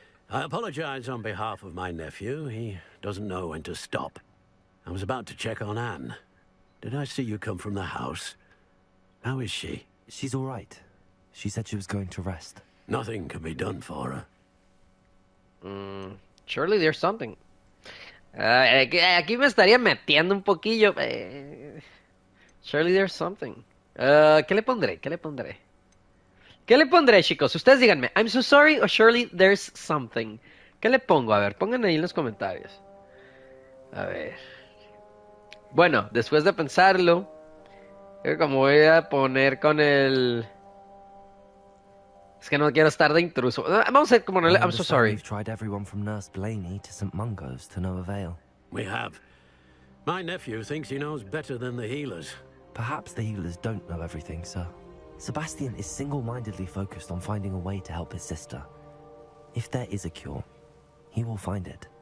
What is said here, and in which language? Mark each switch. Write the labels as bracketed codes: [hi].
[en] I apologize on behalf of my nephew. He doesn't know when to stop. I was about to check on Anne. Did I see you come from the house? How is she? She's all right. She said she was going to rest. Nothing can be done for her. Surely there's something. [es] Aquí me estaría metiendo un poquillo. [en] Surely there's something. [es] ¿Qué le pondré? ¿Qué le pondré? ¿Qué le pondré, chicos? Ustedes díganme. [en] I'm so sorry or surely there's something. [es] ¿Qué le pongo? A ver, pongan ahí en los comentarios. A ver. Bueno, después de pensarlo, como voy a poner con el... Es que no quiero estar de intruso. Vamos a ponerle [en] I'm so sorry. We've tried everyone from Nurse Blaney to St. Mungo's to no avail. We have. My nephew thinks he knows better than the healers. Perhaps the healers don't know everything, sir. Sebastian is single-mindedly focused on finding a way to help his sister. If there is a cure, he will find it.